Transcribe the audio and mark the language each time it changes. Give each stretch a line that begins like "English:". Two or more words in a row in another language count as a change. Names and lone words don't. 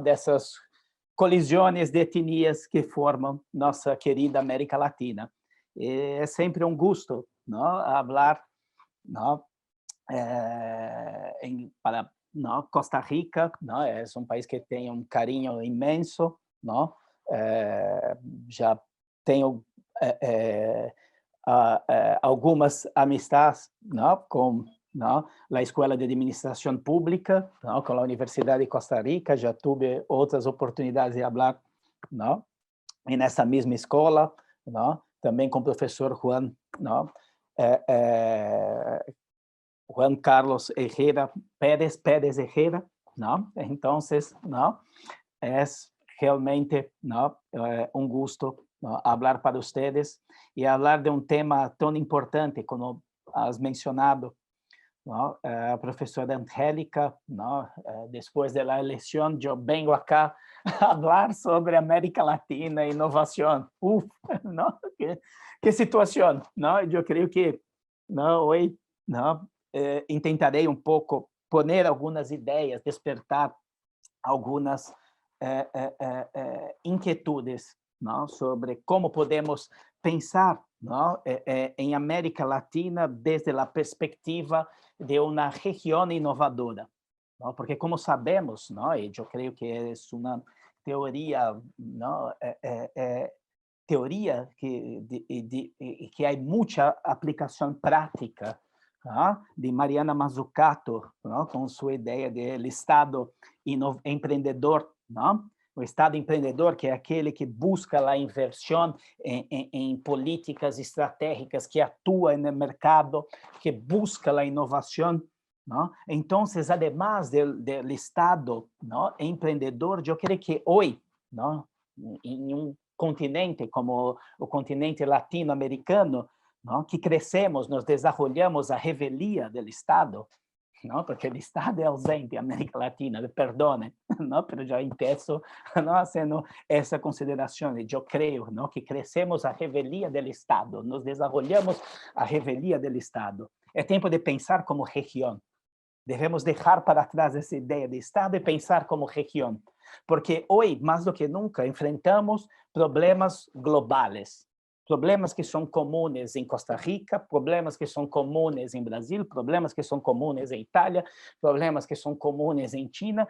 Spanish: De esas colisiones de etnias que forman nuestra querida América Latina. Es siempre un gusto, ¿no? Hablar, ¿no? Para, ¿no? Costa Rica, ¿no? Es un país que tiene un cariño inmenso, ¿no?
Portuguese: Já tenho algumas amistades, ¿no? Com, ¿no? A Escola de Administração Pública, ¿no? Com a Universidade de Costa Rica, já tive outras oportunidades de falar, ¿no? Nessa mesma escola, ¿no? Também com o professor Juan, ¿no? Juan Carlos Herrera Pérez Herrera, ¿no?
Spanish: Entonces, ¿no? Es realmente, ¿no? Un gusto, ¿no? Hablar para ustedes y hablar de un tema tan importante como has mencionado, ¿no? Profesora Angélica, ¿no? Después de la elección, yo vengo acá a hablar sobre América Latina e innovación. Uf, ¿no? ¿Qué situación, ¿no? Yo creo que, ¿no? Hoy, ¿no?
Portuguese: Intentarei um pouco poner algumas ideias, despertar algumas inquietudes, não? Sobre como podemos pensar, não? Em América Latina desde a perspectiva de uma região inovadora, não? Porque como sabemos, não? E eu creio que é uma teoria, não? Teoria que há muita aplicação prática, ¿no? De Mariana Mazzucato,
Spanish: ¿no? Con su idea del Estado emprendedor, ¿no?
Portuguese: O Estado empreendedor, que é aquele que busca a inversão em políticas estratégicas, que atua no mercado, que busca a inovação, ¿no? Então, además do Estado, ¿no? Empreendedor, eu creio que hoje, ¿no? Em continente como o continente latino-americano, ¿no? Que crescemos,
Spanish: nos desarrollamos
Portuguese: a revelia do Estado, ¿no? Porque o Estado é ausente em América Latina,
Spanish: perdone, ¿no? Pero já empiezo, ¿no?
Portuguese: Haciendo essa consideração, e eu creio, ¿no? Que crescemos a revelia do Estado,
Spanish: nos desarrollamos
Portuguese: a revelia do Estado. É tempo de pensar como região. Devemos deixar para trás essa ideia de Estado e pensar como região, porque hoje, mais do que nunca, enfrentamos problemas globais, problemas que são comuns em Costa Rica, problemas que são comuns em Brasil, problemas que são comuns em Itália, problemas que são comuns em China.